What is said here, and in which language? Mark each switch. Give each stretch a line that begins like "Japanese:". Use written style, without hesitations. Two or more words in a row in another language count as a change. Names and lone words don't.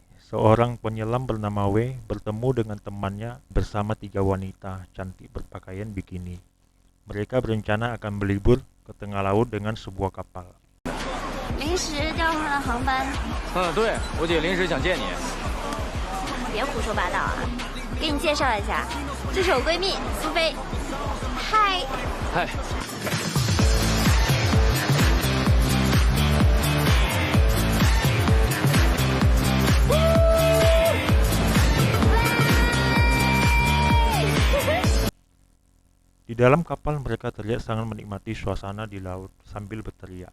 Indonesian: Seorang penyelam bernama W bertemu dengan temannya bersama tiga wanita cantik berpakaian bikini. Mereka berencana akan berlibur ke tengah laut dengan sebuah kapal.
Chinese: 临时调换了航班。对，我姐临时想见你。别胡说八道啊！给你介绍一下，这是我闺蜜苏菲。嗨。嗨。
Indonesian: Di dalam kapal mereka terlihat sangat menikmati suasana di laut sambil berteriak.